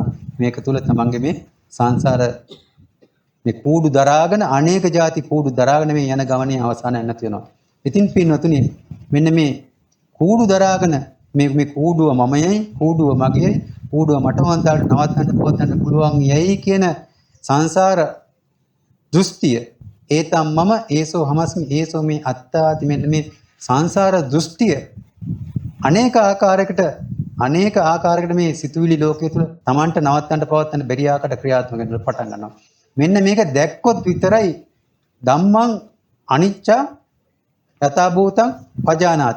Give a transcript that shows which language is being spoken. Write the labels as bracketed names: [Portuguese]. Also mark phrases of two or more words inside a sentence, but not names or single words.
[Sinhala] මේක තුල තමන්ගේ මේ සංසාර මේ කූඩු දරාගෙන අනේක ಜಾති කූඩු දරාගෙන මේ යන ගමනේ අවසානයක් නැති වෙනවා. ඉතින් පින්වතුනි මෙන්න මේ කූඩු දරාගෙන මේ කූඩුව මමයි, කූඩුව මගේ, කූඩුව මට වන්දාට නවත්තන්න පොවත්තන්න පුළුවන් යයි කියන සංසාර දෘෂ්ටිය [Pali] ඒතම් මම ඒසෝ හමස්මි ඒසෝ මේ අත්තාති [Sinhala] මෙන්න මේ සංසාර දෘෂ්ටිය අනේක ආකාරයකට මේ සිතුවිලි ලෝකයේ තුල Tamanට නවත්තන්න පවත්තන්න බැරි ආකාරයට ක්‍රියාත්මක වෙන්න පටන් ගන්නවා. මෙන්න මේක දැක්කොත් විතරයි [Pali] ධම්මං අනිච්ච යථා භූතං පජානාති.